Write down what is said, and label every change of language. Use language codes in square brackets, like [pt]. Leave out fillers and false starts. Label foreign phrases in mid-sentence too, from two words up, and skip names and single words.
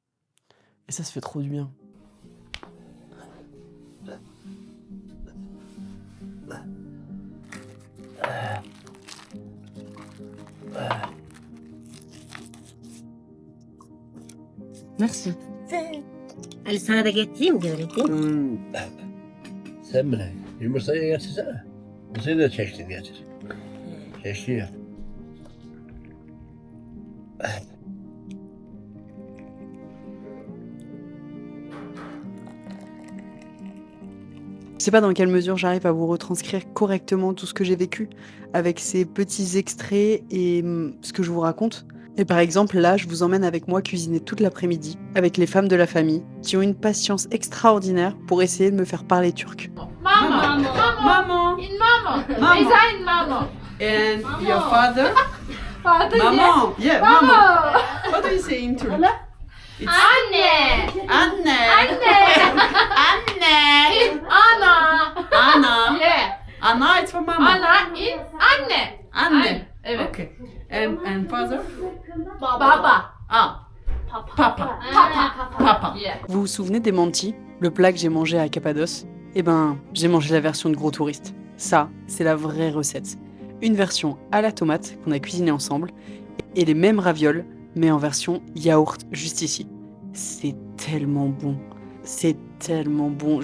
[fr] Et ça se fait trop du bien. Merci. [tr] Ali sana da getireyim de öğreteyim. Sen bile yumurtayı getirsene. Yumurtayı da çektin getir. Çekiyor. [fr] Je sais pas dans quelle mesure j'arrive à vous retranscrire correctement tout ce que j'ai vécu avec ces petits extraits et ce que je vous raconte. Et par exemple, là, je vous emmène avec moi cuisiner toute l'après-midi avec les femmes de la famille qui ont une patience extraordinaire pour essayer de me faire parler turc. [en] Mama. Maman. In mama. Mama. Beyza in mama. And your father? Father Maman. Yeah, Mama. What do you say in Turk? Anne. Anne. In Ana. Anna. Yeah. Anna, it's for mama. Ana in anne. Anne. Evet. Okay. And father? Baba. Ah. Papa. Papa. Yeah. [fr] Vous vous souvenez des mantis, le plat que j'ai mangé à Cappadoce? Eh ben, j'ai mangé la version de gros touriste. Ça, c'est la vraie recette. Une version à la tomate qu'on a cuisinée ensemble et les mêmes ravioles, mais en version yaourt, juste ici. C'est tellement bon. C'est tellement bon.